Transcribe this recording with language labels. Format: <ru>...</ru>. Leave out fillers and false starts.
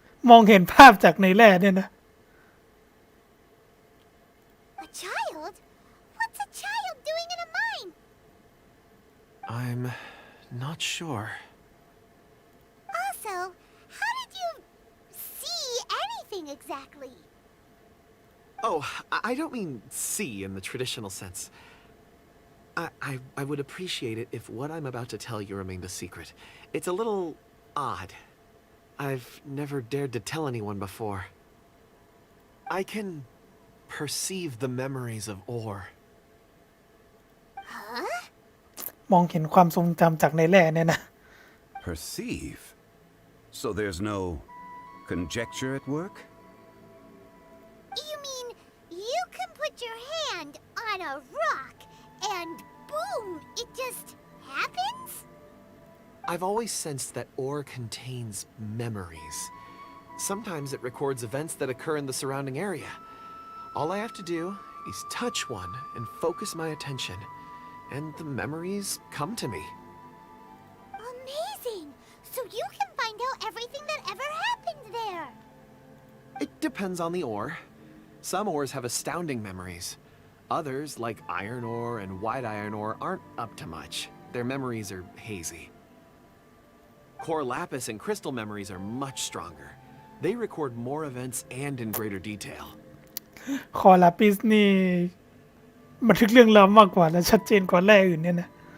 <th>มองเห็นภาพจากในแร่เนี่ยนะ</th> <en>A child? What's a child doing in a mine? I'm not sure. Also, how did you see anything exactly? Oh, I don't mean see in the traditional sense. I would appreciate it if what I'm about to tell you remained a secret. It's a little odd. I've never dared to tell anyone before. I can perceive the memories of ore. Huh?</en> <th>มองเห็นความทรงจำจากในแร่เนี่ยนะ</th> <en>Perceive? So there's no conjecture at work? You mean you can put your hand on a rock and boom, it just happens? I've always sensed that ore contains memories. Sometimes it records events that occur in the surrounding area. All I have to do is touch one and focus my attention, and the memories come to me. Amazing! So you can find out everything that ever happened there. It depends on the ore. Some ores have astounding memories. Others, like iron ore and white iron ore, aren't up to much. Their memories are hazy. Core lapis and crystal memories are much stronger. They record more events and in greater detail.</en> <th>คอลาปิสนี่บันทึกเรื่องราวมากกว่าและชัดเจนกว่าแร่อื่นเนี่ยนะ</th>